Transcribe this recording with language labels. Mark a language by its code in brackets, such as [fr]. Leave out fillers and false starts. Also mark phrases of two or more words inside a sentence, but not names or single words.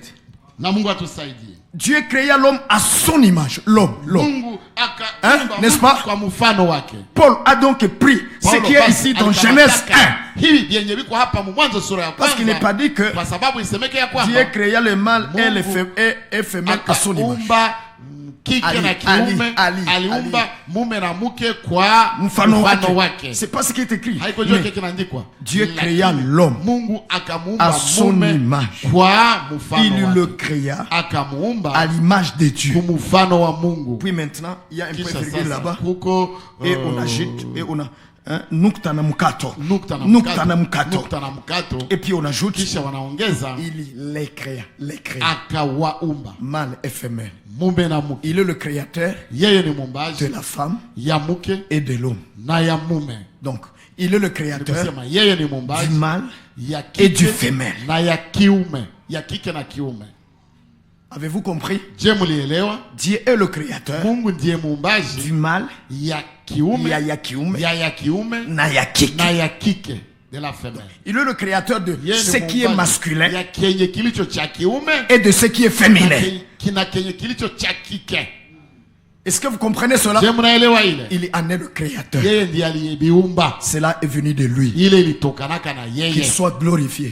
[fr] Dieu créa l'homme à son image. L'homme. Hein? N'est-ce pas? Paul a donc pris ce qui est ici dans Genèse 1. Parce qu'il n'est pas dit que Dieu créa le mâle et les femelles à son image. [sw] kike na kiume, aliumba mume na mke kwa mfano wake. [fr] C'est pas ce qui est écrit. [sw] Haikojua kile kinaandikwa. [fr] Dieu créa l'homme [sw] Mungu akamuumba [fr] à son image. [sw] Kwa mfano [fr] il le créa [sw] akamuumba [fr] à l'image de Dieu. [sw] Kwa mfano wa Mungu. [fr] Puis maintenant, il y a un point virgule là-bas. Et on ajoute, et on a [sw] nukta na mkato. [fr] Et puis on ajoute, [sw] kisha wanaongeza, [fr] il les créa. [sw] Akawaumba. [fr] Mâle et femelle. [sw] Mume na mke. [fr] Il est le créateur de la femme [sw] ya mke [fr] et de l'homme. [sw] Na ya mume. [fr] Donc, il est le créateur du mâle et du femelle. [sw] Na ya kiume, ya kike na kiume. [fr] Avez-vous compris? [sw] Je mulielewa? [fr] Dieu est le créateur du mâle, [sw] ya kiume, ya kiume, na ya kike, [fr] de la femelle. Il est le créateur de ce qui est masculin et de ce qui est féminin. Est-ce que vous comprenez cela? Il en est le créateur. Cela est venu de lui. Qu'il soit glorifié.